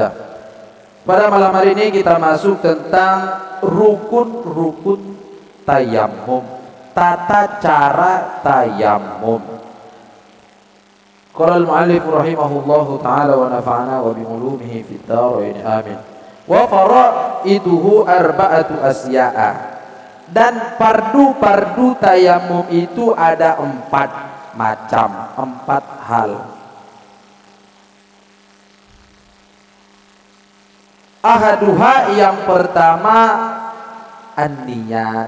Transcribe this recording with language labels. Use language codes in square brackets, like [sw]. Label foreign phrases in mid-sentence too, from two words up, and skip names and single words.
[id] Pada malam hari ini kita masuk tentang rukun-rukun tayamum, tata cara tayamum. [ar] قال المؤلف رحمه الله تعالى ونفعنا وبعلومه في الدارين آمين. وفرائضه أربعة أشياء. [id] Dan fardu-fardu tayamum itu ada 4 macam, 4 hal. Ahaduha, yang pertama an-niyat.